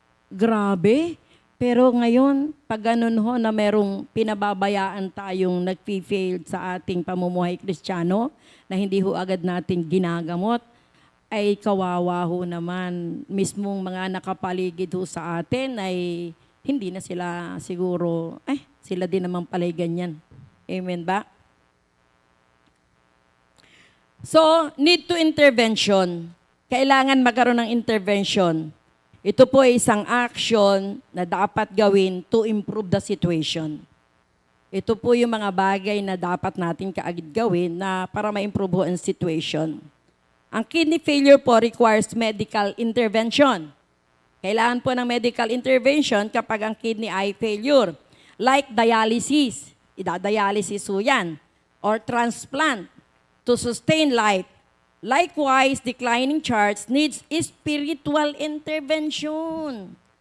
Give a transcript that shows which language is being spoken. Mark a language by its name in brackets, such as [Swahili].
[Filipino] Grabe. Pero ngayon, pag ganun ho na merong pinababayaan tayong nag-fail sa ating pamumuhay Kristiyano na hindi ho agad natin ginagamot, ay kawawa ho naman. Mismong mga nakapaligid ho sa atin ay hindi na sila siguro, sila din naman pala'y ganyan. Amen ba? [English] So, need to intervention. [Filipino] Kailangan magkaroon ng intervention. Ito po ay isang action na dapat gawin [English] to improve the situation. [Filipino] Ito po yung mga bagay na dapat natin kaagad gawin na para ma-improve ang situation. [English] Ang kidney failure po requires medical intervention. [Filipino] Kailangan po ng medical intervention kapag ang kidney ay failure. [English] Like dialysis. [Filipino] Idadialysis po yan. [English] Or transplant to sustain life. Likewise, declining charts needs spiritual intervention.